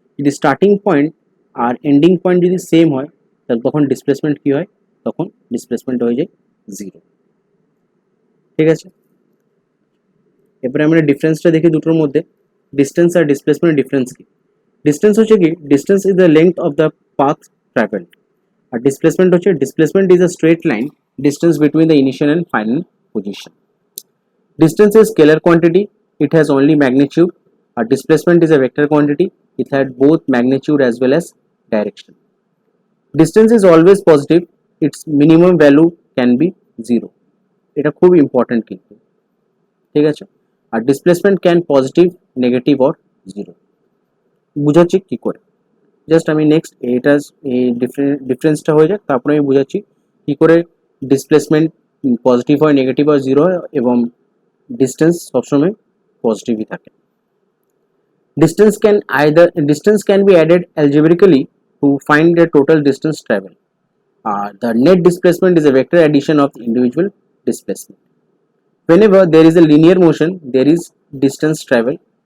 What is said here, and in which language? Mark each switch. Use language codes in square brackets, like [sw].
[bn] যদি starting point আর ending point যদি same হয় তাহলে তখন ডিসপ্লেসমেন্ট কি হয়, তখন ডিসপ্লেসমেন্ট হয়ে যায় জিরো, ঠিক আছে। এরপরে আমরা ডিফারেন্সটা দেখি দুটোর মধ্যে, ডিস্টেন্স আর ডিসপ্লেসমেন্ট ডিফারেন্স কি। ডিস্টেন্স হচ্ছে কি [en] distance is the length of the path travelled, [bn] আর displacement হচ্ছে [en] Displacement is a straight line distance between the initial and final position. Distance is scalar quantity, it has only magnitude. A displacement is a vector quantity, it had both magnitude as well as direction. Distance is always positive, its minimum value can be 0. [bn] এটা খুব important কিন্তু, ঠিক আছে। [en] আর displacement can positive negative or zero. [bn] বুঝাচ্ছি কি করে, just আমি next এটা এই ডিফারেন্সটা হয়ে যাক, তারপরে আমি বুঝাচ্ছি কি করে ডিসপ্লেসমেন্ট পজিটিভ হয় নেগেটিভ হয় জিরো হয় এবং ডিস্টেন্স সবসময় পজিটিভই থাকে। [en] Distance can be added algebraically to find the total distance traveled. The net displacement is a vector addition of the individual displacement. Whenever there is a linear motion, there is distance travel.